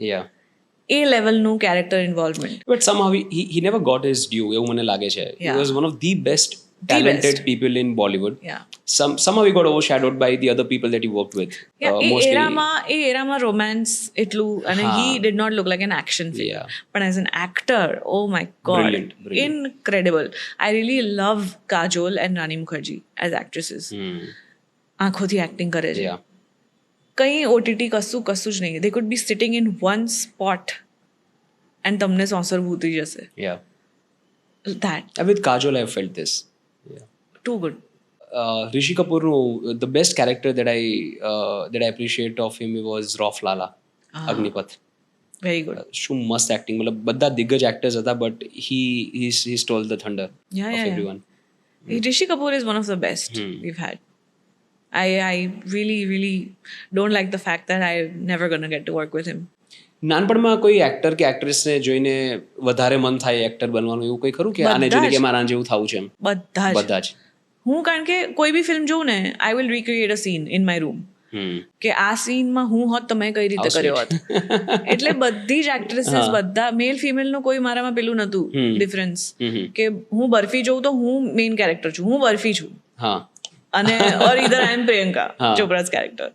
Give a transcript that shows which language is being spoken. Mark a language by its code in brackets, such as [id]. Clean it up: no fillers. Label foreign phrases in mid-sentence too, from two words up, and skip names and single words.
[en] Yeah. A level નું character involvement. But somehow he never got his due. [gu] એવું મને લાગે છે. [en] He Yeah. was one of the best talented best. people in Bollywood. Yeah. Somehow he got overshadowed by the other people that he worked with. Yeah, Mostly. [gu] એ એરામાં romance એટલું, અને હા. [en] he did not look like an action film. Yeah. But as an actor, oh my god, Brilliant. incredible. I really love Kajol and Rani Mukherjee as actresses. [gu] આંખોથી acting કરે છે. [en] Yeah. [gu] કંઈ OTT કશું જ નહીં. [en] They could be sitting in one spot and [gu] તમને સોંસરવું ઉતરી જશે. [en] Yeah. That, With Kajol I felt this. Yeah. too good. Rishi Kapoor, the best character that I appreciate of him was Rauf Lala, Agnipath. Very good. [gu] શું મસ્ત એક્ટિંગ, મતલબ બધા દિગ્ગજ એક્ટર્સ હતા, બટ [en] he stole the thunder Yeah, of yeah, yeah. everyone. Rishi Kapoor is one of the best we've had. I really, really don't like the fact that I'm never gonna get to work with him. [gu] નાનપણમાં કોઈ એક્ટર કે એક્ટ્રેસને જોઈને વધારે મન થાય એક્ટર બનવાનું, એવું કોઈ ખરું કે આને બધા જોઈને જ. કે મારા જેવું થવું છે એમ? બધા જ. બધા જ. હું કારણ કે કોઈ બી ફિલ્મ જોઉં ને, [en] I will recreate a scene in my room. [gu] કે આ સીનમાં હું હોત તો મેં કઈ રીતે કર્યો હોત. એટલે બધી જ એક્ટ્રેસીસ, બધા મેલ ફિમેલ નું કોઈ મારામાં પેલું નતું ડિફરન્સ કે હું બર્ફી જોઉં તો હું મેઇન કેરેક્ટર છું, હું બર્ફી છું, હા, અને [en] or either I am Priyanka Chopra's character,